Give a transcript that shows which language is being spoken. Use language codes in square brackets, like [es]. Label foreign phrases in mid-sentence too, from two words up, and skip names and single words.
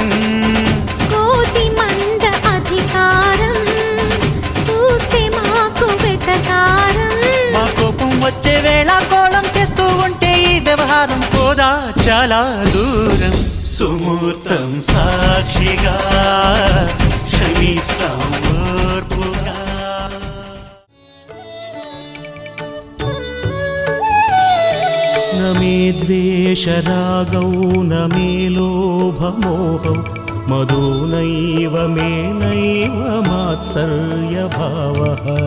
[te] కోతి మంద అధికారం చూస్తే మాకు వెటకారం. మా కోపం వచ్చే వేళ కోళం చేస్తూ ఉంటే ఈ వ్యవహారం పోదా చాలా దూరం. సుమూర్తం సాక్షిగా క్షమిస్తాం ఓర్పుగా. [sa] न मे द्वेषरागौ न मे लोभमोहौ मदो नैव मे नैव मात्सर्यभावः